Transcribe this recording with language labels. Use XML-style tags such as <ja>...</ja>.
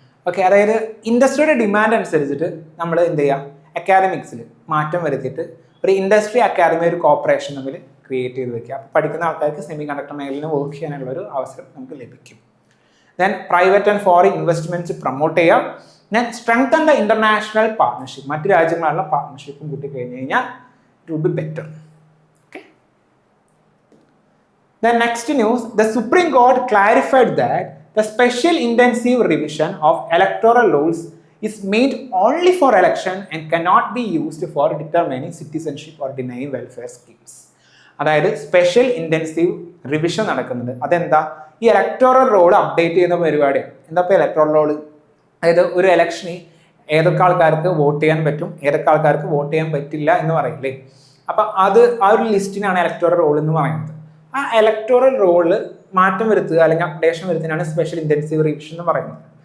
<ml>Okay, അതായത് ഇൻഡസ്ട്രിയുടെ demand അനുസരിച്ചിട്ട് നമ്മൾ എന്ത് ചെയ്യുക, അക്കാഡമിക്സിൽ മാറ്റം വരുത്തിയിട്ട് ഒരു ഇൻഡസ്ട്രി അക്കാഡമി, ഒരു കോർപ്പറേഷൻ തമ്മിൽ ക്രിയേറ്റ് ചെയ്ത് വെക്കുക. അപ്പോൾ പഠിക്കുന്ന ആൾക്കാർക്ക് സെമി കണ്ടക്ടർ മേഖലയിൽ വർക്ക് ചെയ്യാനുള്ള ഒരു അവസരം നമുക്ക് ലഭിക്കും.</ml> <en>Then private and foreign investments promote ചെയ്യാം. Then strengthen the international partnership.</en> <ml>മറ്റ് രാജ്യങ്ങളുള്ള പാർട്ണർഷിപ്പും കൂട്ടി കഴിഞ്ഞ് കഴിഞ്ഞാൽ</ml> <en>It will be better. Okay. Then next news, the Supreme Court clarified that the special intensive revision of electoral rules is made only for election and cannot be used for determining citizenship or denying welfare schemes.</en> <ml>അതായത് special intensive revision നടക്കുന്നുണ്ട്. അതെന്താ? ഈ electoral role update ചെയ്യുന്ന പരിപാടിയാണ്. എന്താ ഇപ്പോൾ electoral role? അതായത് ഒരു ഇലക്ഷന് ഏതൊക്കെ ആൾക്കാർക്ക് വോട്ട് ചെയ്യാൻ പറ്റും, ഏതൊക്കെ ആൾക്കാർക്ക് വോട്ട് ചെയ്യാൻ പറ്റില്ല എന്ന് പറയില്ലേ. അപ്പം അത് ആ ഒരു ലിസ്റ്റിനാണ് ഇലക്ടോറൽ റോൾ എന്ന് പറയുന്നത്. ആ ഇലക്ടോറൽ റോളിൽ മാറ്റം വരുത്തുക അല്ലെങ്കിൽ അപ്ഡേഷൻ വരുത്തുന്നതാണ് സ്പെഷ്യൽ ഇൻറ്റൻസീവ് റിവിഷൻ എന്ന് പറയുന്നത്.</ml>